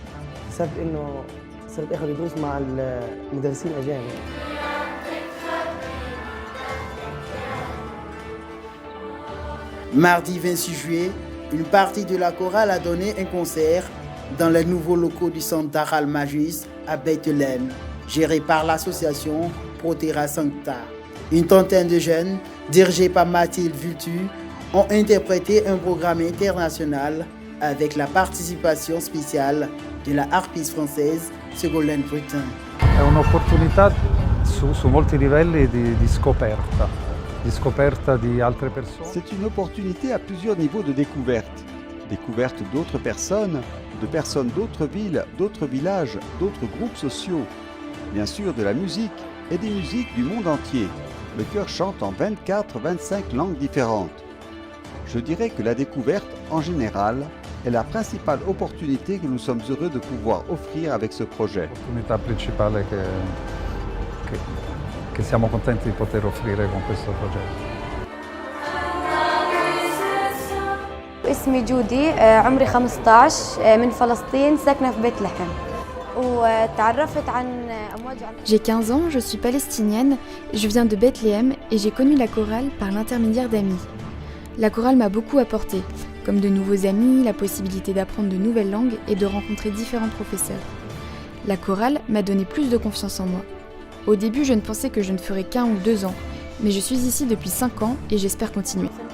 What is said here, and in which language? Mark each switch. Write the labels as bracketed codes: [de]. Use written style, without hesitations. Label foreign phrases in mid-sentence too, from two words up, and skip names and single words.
[fr] Mardi 26 juillet, une partie de la chorale a donné un concert dans les nouveaux locaux du centre d'Aral Magis à Bethléem, géré par l'association Protera Sancta. Une trentaine de jeunes, dirigés par Mathilde Vultu, ont interprété un programme international avec la participation spéciale de la harpiste française Ségolène Brutin. [it] È un'opportunità su molti livelli di scoperta. [fr] C'est une opportunité à plusieurs niveaux de découverte. Découverte d'autres personnes, de personnes d'autres villes, d'autres villages, d'autres groupes sociaux. Bien sûr de la musique et des musiques du monde entier. Le chœur chante en 24-25 langues différentes. Je dirais que la découverte, en général, est la principale opportunité que nous sommes heureux de pouvoir offrir avec ce projet. [it] L'opportunità principale che siamo contenti di poter offrire con questo progetto. [ar] اسمي جودي عمري 15 من فلسطين ساكنة في بيت لحم وتعرفت عن أمواج. [fr] J'ai 15 ans, je suis palestinienne, je viens de Bethléem et j'ai connu la chorale par l'intermédiaire d'amis. La chorale m'a beaucoup apporté, comme de nouveaux amis, la possibilité d'apprendre de nouvelles langues et de rencontrer différents professeurs. La chorale m'a donné plus de confiance en moi. Au début, je ne pensais que je ne ferais qu'1 ou 2 ans, mais je suis ici depuis 5 ans et j'espère continuer.